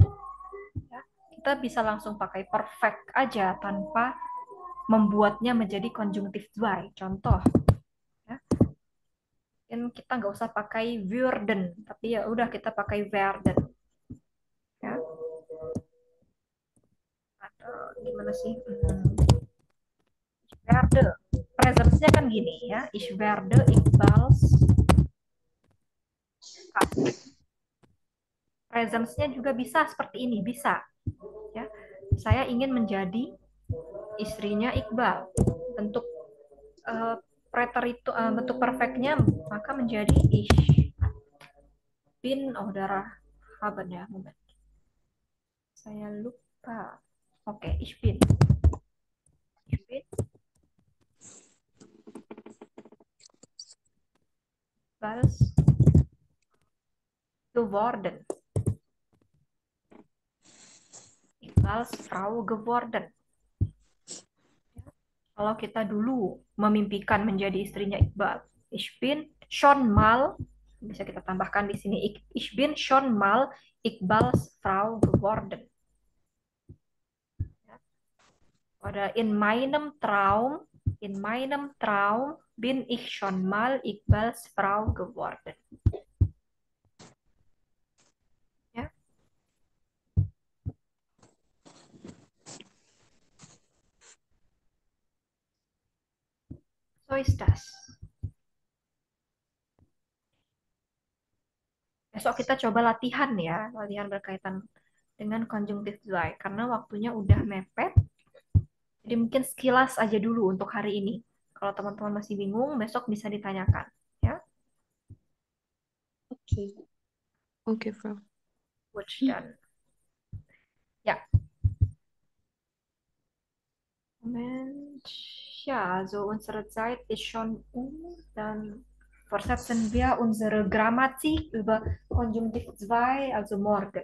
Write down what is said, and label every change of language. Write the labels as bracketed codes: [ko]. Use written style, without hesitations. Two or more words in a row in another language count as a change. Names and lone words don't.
[id] Ya, kita bisa langsung pakai perfect aja tanpa membuatnya menjadi konjunktif zwei. Contoh, ya, kita nggak usah pakai würden, tapi ya udah kita pakai werden. Ya. Atau gimana sih? [de] Ich werde. [id] Presence-nya kan gini ya. [de] Ich werde Iqbals. [id] Presence-nya juga bisa seperti ini, bisa. Ya. Saya ingin menjadi istrinya Iqbal. Bentuk bentuk perfectnya maka menjadi [de] ich bin oder haben [id] ya. Moment. Saya lupa. Oke, [de] ich bin. Ich bin Iqbals geworden. Iqbals Frau geworden. [id] Kalau kita dulu memimpikan menjadi istrinya Iqbal, [de] ich bin schon mal, [id] bisa kita tambahkan di sini, [de] ich bin schon mal Iqbals Frau geworden. Oder in meinem Traum bin ich schon mal Iqbals Frau geworden. Ja. So ist das. [id] Besok kita coba latihan ya, latihan berkaitan dengan konjunktif zwei, karena waktunya udah mepet. Jadi mungkin sekilas aja dulu untuk hari ini. Kalau teman-teman masih bingung, besok bisa ditanyakan. Ya. [de] Okay. Okay, Frau. Gut, dann. Ja. Moment. Ja, also unsere Zeit ist schon dann fortsetzen wir unsere Grammatik über Konjunktiv 2, also morgen.